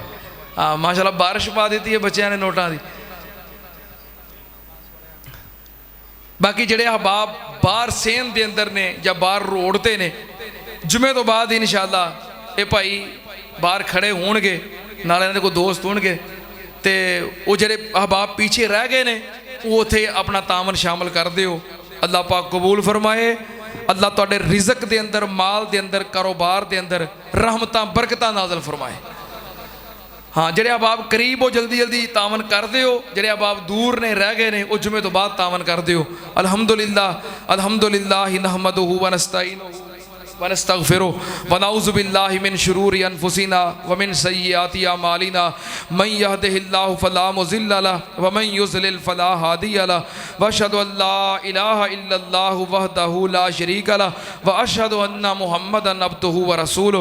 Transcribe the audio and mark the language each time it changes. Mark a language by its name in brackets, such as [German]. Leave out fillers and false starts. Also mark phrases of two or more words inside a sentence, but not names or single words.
[Punjabi] ماشاءاللہ بارش پا دیتی ہے بچیاں نے نوٹاں دی۔ باقی جڑے احباب باہر سین دے اندر نے یا باہر روڑتے نے، جمعے تو بعد انشاءاللہ اے بھائی باہر کھڑے ہون گے، نالے نے کوئی دوست ہون گے، تے وہ جڑے احباب پیچھے رہ گئے نے وہ تھے اپنا تعاون شامل کر دیو۔ اللہ پاک قبول فرمائے، اللہ تواڈے رزق دے اندر، مال دے اندر، کاروبار دے اندر رحمتاں برکتاں نازل فرمائے۔ ہاں جڑے احباب قریب ہو جلدی جلدی تعاون کر دیو، جڑے احباب دور نے رہ گئے نے وہ جمعے تو بعد تعاون کر دیو۔ [Arabic] الحمدللہ الحمدللہ نحمدہ ونستعینہ ونستغفرہ ونعوذ باللہ من شرور انفسنا ومن سیئات اعمالنا من یہدہ اللہ فلا مضل لہ ومن یضلل فلا ہادی لہ واشہد ان لا الہ الا اللہ وحدہ لا شریک لہ واشہد ان محمدا عبدہ ورسولہ۔